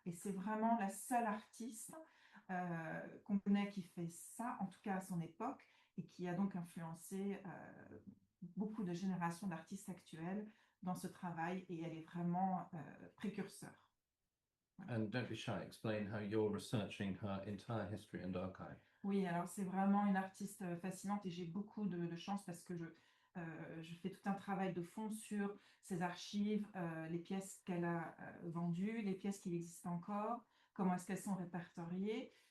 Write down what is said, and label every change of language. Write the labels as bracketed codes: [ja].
[fr] Et c'est vraiment la seule artiste qu'on connaît qui fait ça, en tout cas à son époque, et qui a donc influencé beaucoup de générations d'artistes actuels dans ce travail, et elle est vraiment précurseur. [en] And don't be shy, explain how you're researching her entire history and archive. [fr] Oui, alors c'est vraiment une artiste fascinante et j'ai beaucoup de chance parce que je fais tout un travail de fond sur ses archives, les pièces qu'elle a vendues, les pièces qui existent encore, comment est-ce qu'elles sont répertoriées